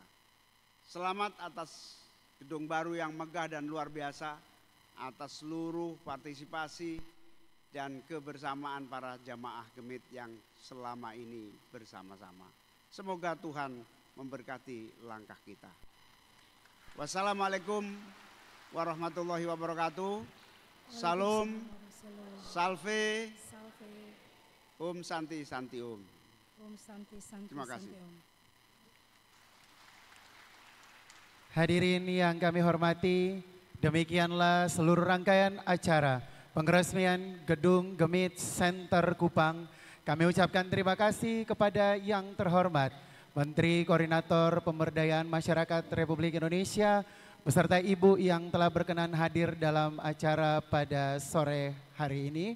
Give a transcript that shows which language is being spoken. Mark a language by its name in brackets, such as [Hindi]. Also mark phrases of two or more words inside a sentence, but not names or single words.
[Indonesian] Selamat atas gedung baru yang megah dan luar biasa, atas seluruh partisipasi dan kebersamaan para jamaah Gemit yang selama ini bersama-sama. Semoga Tuhan memberkati langkah kita. [Arabic] والسلام عليكم ورحمة الله وبركاته. [Sanskrit] Salam, salve, ॐ शान्ति शान्ति ॐ. ॐ शान्ति शान्ति. [Indonesian] Terima kasih. [Sanskrit] शान्ति ॐ. [Indonesian] Hadirin yang kami hormati, demikianlah seluruh rangkaian acara pengeresmian Gedung Gemit Center Kupang. Kami ucapkan terima kasih kepada yang terhormat Menteri Koordinator Pemberdayaan Masyarakat Republik Indonesia beserta Ibu yang telah berkenan hadir dalam acara pada sore hari ini.